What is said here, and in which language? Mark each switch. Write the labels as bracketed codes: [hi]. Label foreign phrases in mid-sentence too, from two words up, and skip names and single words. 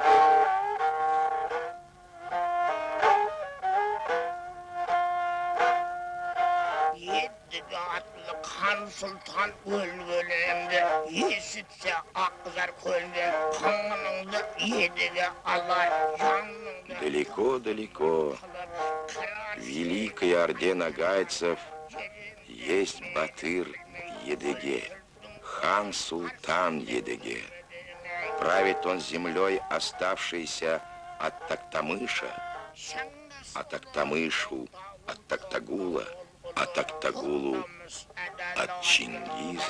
[nog] Han Sultan ölgülemde, esitse akzar kölde, kanınında yedige alar, yanında... [ru] Далеко-далеко, в великой орде нагайцев есть Батыр Едыге, хан Султан Едыге. Правит он землей, оставшейся от Токтамыша, а Токтамышу от Токтагула, а Токтагулу от Чингиза.